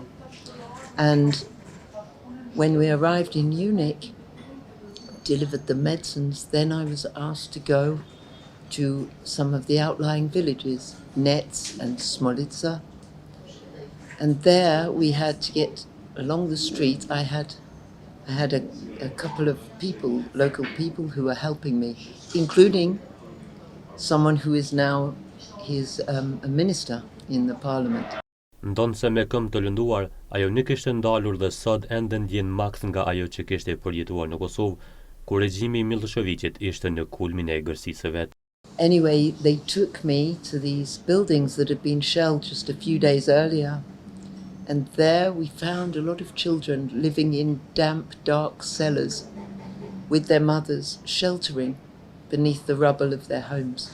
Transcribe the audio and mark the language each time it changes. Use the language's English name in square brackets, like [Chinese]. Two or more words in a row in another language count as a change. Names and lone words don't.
[English] And when we arrived in Munich, delivered the medicines, then I was asked to go to some of the outlying villages, Nets and Smolica. And there we had to get along the street. I had a couple of people, local people, who were helping me, including someone who is now a minister in the parliament. [Albanian] Ndonë se me këmbë të lënduar, ajo nuk ishte ndalur dhe sot ende ndjen makt nga ajo që kishte përjetuar në Kosovë, kur regjimi i Miloševićit ishte në kulmin e egërsisë së vet. [English] Anyway, they took me to these buildings that had been shelled just a few days earlier. And there we found a lot of children living in damp, dark cellars with their mothers, sheltering beneath the rubble of their homes.